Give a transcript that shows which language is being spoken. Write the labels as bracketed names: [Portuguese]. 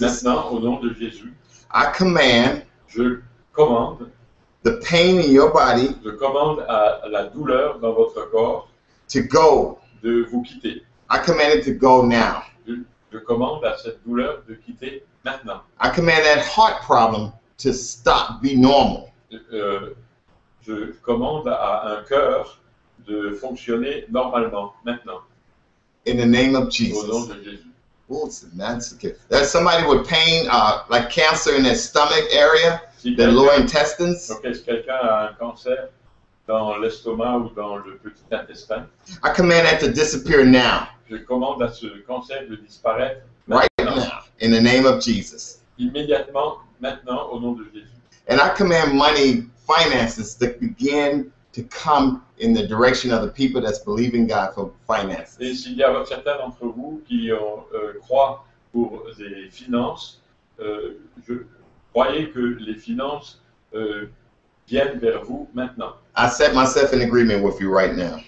[French] Maintenant, au nom de Jésus, [English] I command [French] je commande [English] the pain in your body [French] à la douleur dans votre corps [English] to go. [French] de vous quitter. [English] I command it to go now. [French] Je commande à cette douleur de quitter maintenant. [English] I command that heart problem to stop, be normal. [French] Je commande à un cœur de fonctionner normalement maintenant, [English] In the name of [French] au nom [English] Jesus. [French] de Jésus. [English] Oh, that's okay. There's somebody with pain, like cancer in their stomach area, [French] Si [English] their lower [French] quelqu'un [English] intestines. [French] si quelqu'un a un cancer dans l'estomac ou dans le petit intestin, [English] I command that to disappear now, [French] je commande à ce cancer de disparaître [English] right [French] maintenant, [English] now, in the name of Jesus. [French] immédiatement, maintenant, au nom de Jésus. [English] And I command money, finances to begin to come in the direction of the people that's believing God for finances. [French] Et s'il y a certains d'entre vous qui croient pour des finances, croyez que les finances viennent vers vous maintenant. [English] I set myself in agreement with you right now.